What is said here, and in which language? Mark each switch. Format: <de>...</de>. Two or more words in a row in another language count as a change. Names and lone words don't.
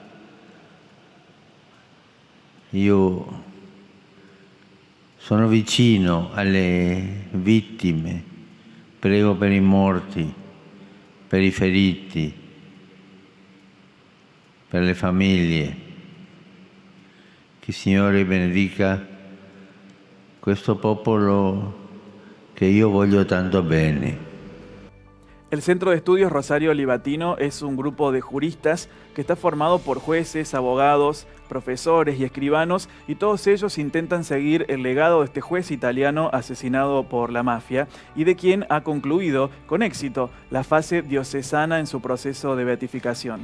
<it>Io sono vicino alle vittime, prego per i morti, per i feriti, per le famiglie. Che il Signore benedica questo popolo che io voglio tanto bene.</it> <es>El Centro de Estudios Rosario Libatino es un grupo de juristas que está formado por jueces, abogados, profesores y escribanos, y todos ellos intentan seguir el legado de este juez italiano asesinado por la mafia y de quien ha concluido con éxito la fase diocesana en su proceso de beatificación.</es>